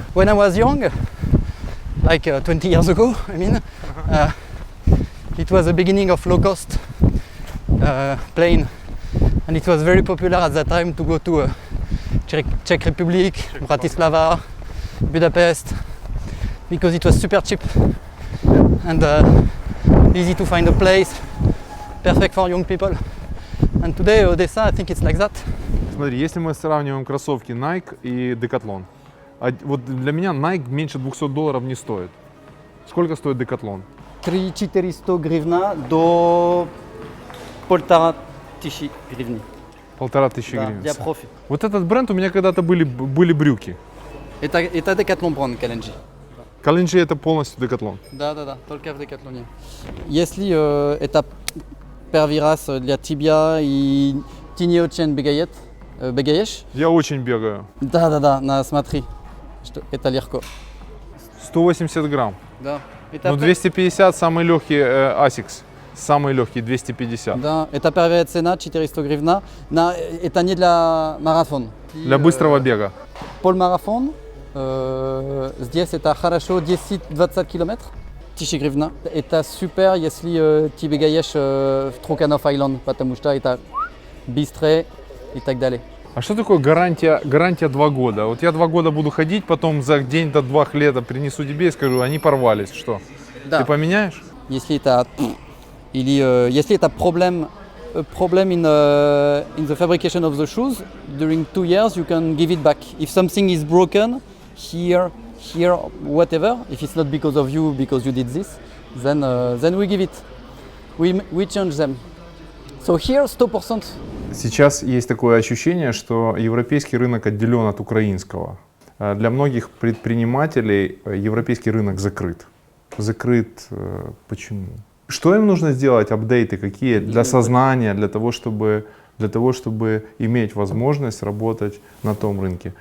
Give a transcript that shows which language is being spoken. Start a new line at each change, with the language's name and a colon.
English: When I was young, like 20 years ago, it was the beginning of low-cost plane, and it was very popular at that time to go to Czech Republic, Bratislava, Budapest, because it was super cheap and easy to find a place, perfect for young people. And today Odessa, I think it's like that.
Russian: смотри, если мы сравниваем кроссовки Nike и Decathlon, вот для меня Nike меньше $200 не стоит. Сколько стоит Decathlon? 300 гривна до 1500 гривни. 1500 Да, гривен. для профи. Вот этот бренд у меня когда-то были брюки. Это Decathlon бренд, Kalenji. Kalenji это полностью Decathlon. Да, только в Decathlon. Если это первый раз для тебя и ты не очень бегаешь, Я очень бегаю. да, смотри, что это легко. 180 грамм. Да. Ну 250 самый легкий Asics. Самый легкий 250. Да, это первая цена 400 гривна. Это не для марафона. Для быстрого бега. Полмарафон. Здесь это хорошо 10-20 километров. 1000 гривна. Это супер, если ты бегаешь в Труханов Айленд, потому что это быстрее и так далее. А что такое гарантия 2 года? Вот я 2 года буду ходить, потом за день до 2 лета принесу тебе и скажу, они порвались. Что? Да. Ты поменяешь? Если это если это
English: problem in the fabrication of the shoes, during 2 years you can give it back. If something is broken here, whatever, if it's not because of you, because you did this, then we give it. We change them. So here 100%.
Russian: Сейчас есть такое ощущение, что европейский рынок отделен от украинского. Для многих предпринимателей европейский рынок закрыт. Закрыт почему? Что им нужно сделать, апдейты какие для сознания, для того, чтобы иметь возможность работать на том рынке?